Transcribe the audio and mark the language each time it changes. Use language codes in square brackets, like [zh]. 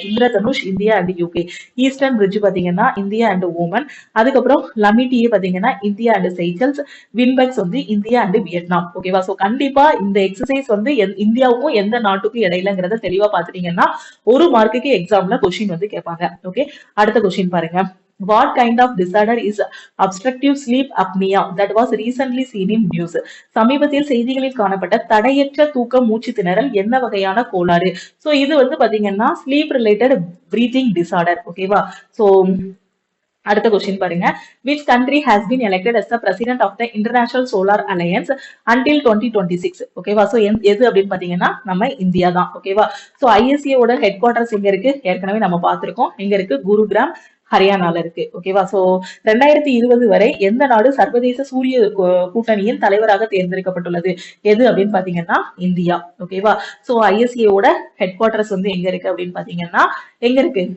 [ta] Indradhanush India and UK. Eastern bridge பாத்தீங்கன்னா India and Oman. அதுக்கப்புறம் லமிட்டியே பாத்தீங்கன்னா இந்தியா அண்ட் சைச்சல்ஸ். வின்பெக்ஸ் வந்து இந்தியா அண்ட் வியட்நாம். ஓகேவா? சோ கண்டிப்பா இந்த எக்ஸசைஸ் வந்து இந்தியாவுக்கும் எந்த நாட்டுக்கும் இடையிலங்கிறத தெளிவா பாத்துட்டீங்கன்னா ஒரு மார்க்குக்கு எக்ஸாம்ல கொஸ்டின் வந்து கேட்பாங்க. ஓகே, அடுத்த கொஸ்டின் பாருங்க. [en] What kind of disorder is obstructive sleep apnea that was recently seen in news? [ta] சமீபத்தில் செய்திகளில் காணப்பட்ட தடையற்ற தூக்க மூச்சு திணறல் என்ன வகையான கோளாறு? சோ இது வந்து பாத்தீங்கன்னா ஸ்லீப் ரிலேட்டட் பிரீத்திங் டிசார்டர். ஓகேவா? சோ அடுத்த கொஸ்டின் பாருங்க. [en] Which country has been elected as the president of the International Solar Alliance until 2026? [ta] ஓகேவா? சோ எது அப்படின்னு பாத்தீங்கன்னா நம்ம இந்தியா தான். ஓகேவா? சோ ஐஎஸ்ஏ ஓட ஹெட் குவார்டர்ஸ் எங்க இருக்கு? ஏற்கனவே நம்ம பார்த்திருக்கோம். எங்க இருக்கு? குருகிராம், ஹரியானால இருக்கு. ஓகேவா? சோ 2020 வரை எந்த நாடு சர்வதேச சூரிய கூட்டணியின் தலைவராக தேர்ந்தெடுக்கப்பட்டுள்ளது? எது அப்படின்னு பாத்தீங்கன்னா இந்தியா. ஓகேவா? சோ ஐஎஸ்ஏ ஓட ஹெட் குவார்டர்ஸ் வந்து எங்க இருக்கு அப்படின்னு பாத்தீங்கன்னா எங்க இருக்கு?